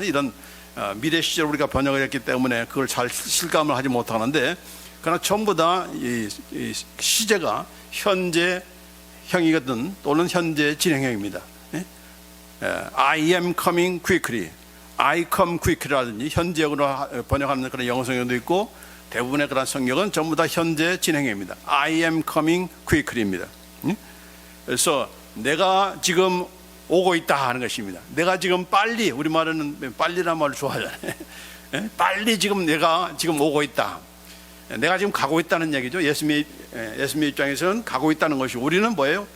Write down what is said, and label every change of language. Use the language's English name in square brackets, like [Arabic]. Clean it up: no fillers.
[Korean] 이런 미래 시제를 우리가 번역을 했기 때문에 그걸 잘 실감을 하지 못하는데, 그러나 전부 다 이 시제가 현재형이거든, 또는 현재 진행형입니다. [English] I am coming quickly, I come quickly [Korean] 라든지 현재형으로 번역하는 그런 영어 성경도 있고, 대부분의 그런 성경은 전부 다 현재 진행형입니다. [English] I am coming quickly입니다. [Korean] 그래서 내가 지금 오고 있다 하는 것입니다. 내가 지금 빨리, 우리말은 빨리란 말을 좋아하잖아요. 빨리 내가 지금 오고 있다. 내가 지금 가고 있다는 얘기죠. 예수님의 입장에서는 가고 있다는 것이, 우리는 뭐예요?